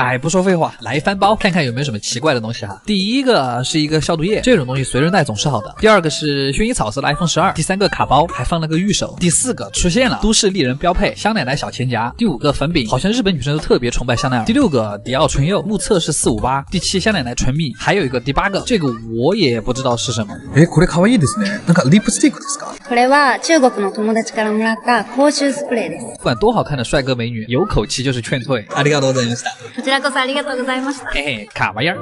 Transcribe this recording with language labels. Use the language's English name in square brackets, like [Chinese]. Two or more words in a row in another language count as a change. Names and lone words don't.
[Chinese] 不说废话，来翻包看看有没有什么奇怪的东西哈。第一个是一个消毒液，这种东西随身带总是好的。第二个是薰衣草色的 iPhone 12，第3个卡包，还放了个玉手。第4个出现了，都市丽人标配香奶奶小钱夹。第5个粉饼，好像日本女生都特别崇拜香奈儿。第6个迪奥唇釉，目测是458。第7香奶奶唇蜜，还有一个第8个，这个我也不知道是什么。 [Japanese] これ可愛いですね。なんかリップスティックですか？これは中国の友達からもらった口臭スプレーです。 [Chinese] 不管多好看的帅哥美女，有口气就是劝退。 [Japanese] ありがとうございました。こちらこそありがとうございました。 [Chinese] 卡玩意儿。